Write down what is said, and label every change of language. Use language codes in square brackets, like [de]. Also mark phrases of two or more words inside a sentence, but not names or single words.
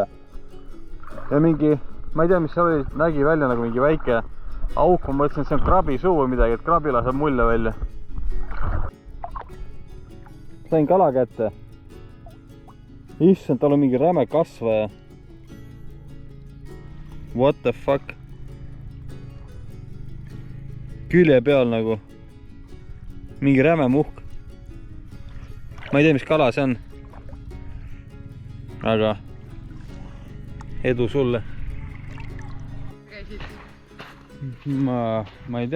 [et] Ja mingi, ma ei tea, mis see oli, nägi välja nagu mingi väike auk. Ma mõtlesin, et see on krabi suu või midagi, et krabi laseb mulle välja. Sain kala kätte. Issand, tal on mingi räme kasvaja. [en] What the fuck? [et] Külje peal nagu. Mingi räme muhk. Ma ei tea, mis kala see on. Aga edu sulle. Ma ei tea.